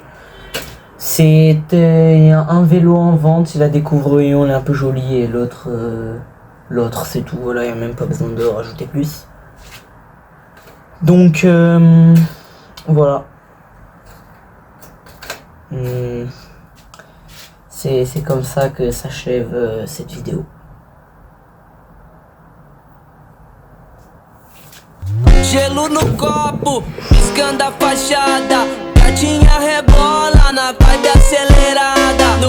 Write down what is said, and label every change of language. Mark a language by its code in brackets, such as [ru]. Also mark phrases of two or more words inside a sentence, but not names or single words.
[fr] C'était un vélo en vente, il a des couvre-rayons, il est un peu joli, et l'autre c'est tout, voilà, il n'y a même pas besoin de rajouter plus. Donc voilà. C'est comme ça que s'achève cette vidéo. [pt] Gelo no copo, piscando a fachada. Gatinha rebola na vibe acelerada.